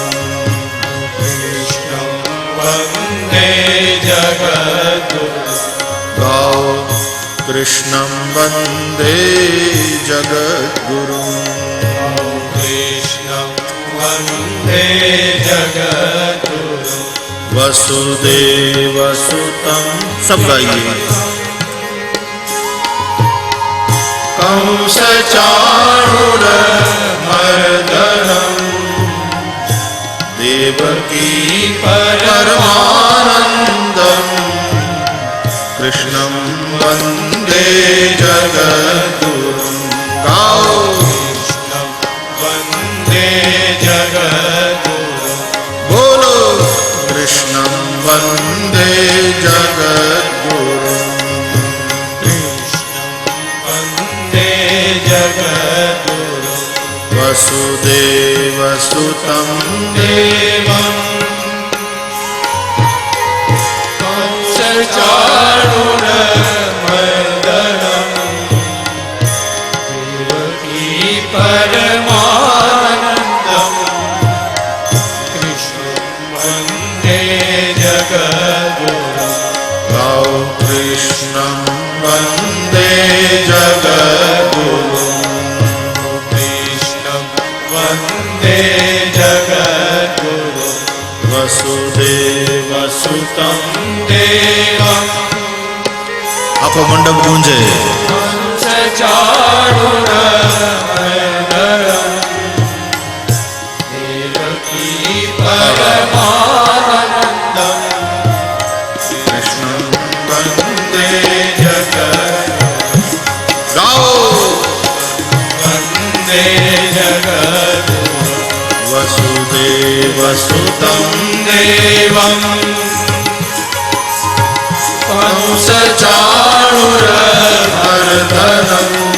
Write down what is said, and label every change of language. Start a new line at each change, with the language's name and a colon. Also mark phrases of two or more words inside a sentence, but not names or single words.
Sanskrit: કૃષ્ણં વંદે જગદ્ગુરું. ગાઓ કૃષ્ણં વંદે જગદ્ગુરું. કૃષ્ણં વંદે જગદ્ગુરું. વસુદેવસુતં
Hindi: सब गाइए.
Sanskrit: कंसचाणूरमर्दनम देवकी परमानंदम कृष्णं वंदे जगद्गुरुं.
Hindi: गाओ
Sanskrit: કૃષ્ણં વંદે જગદ્ગુરું. बोलो कृष्णं वंदे जगद्गुरुं. વંદે જગદ્ગુરું. वसुदेवसुतं દેવં કંસચાણૂરમર્દનમ દેવકી પરમાનંદમ કૃષ્ણં વંદે જગદ્ગુરું. गाओ कृष्णं वंदे जगद्गुरुं. કૃષ્ણં વંદે જગદ્ગુરું. वसुदेवसुतं દેવં
Gujarati: આખો મંડપ ગુંજે.
Sanskrit: કંસચાણૂરમર્દનમ દેવકી પરમાનંદમ कृष्णं वंदे જગદ્ગુરું.
Hindi: गाओ
Sanskrit: વંદે જગદ્ગુરું. वसुदेवसुतं દેવં કંસચાણૂરમર્દનમ